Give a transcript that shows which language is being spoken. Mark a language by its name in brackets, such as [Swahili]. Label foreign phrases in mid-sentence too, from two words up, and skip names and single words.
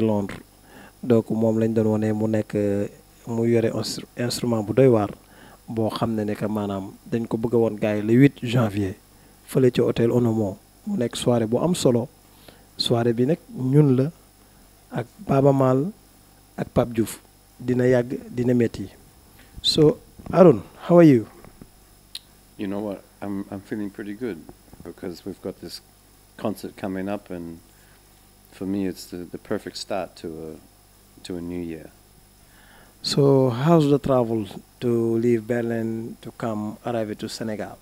[Wolof] Londres donc moom lañ doon wone mu nekk mu yore instrument bu doy waar boo xam ne que maanaam dañ ko bëgg a woon gars yi [French] le 8 janvier [Wolof] fële ci hôtel Onomo mu nekk soirée bu am solo soirée bi nag ñun la ak Baba Maal ak Pape Diouf dina yàgg dina métti so Arun, [English] how are you? You know what? I'm feeling pretty good because we've got this concert coming up, and for me, it's the perfect start to a new year. So, how's the travel to leave Berlin to come arrive to Senegal?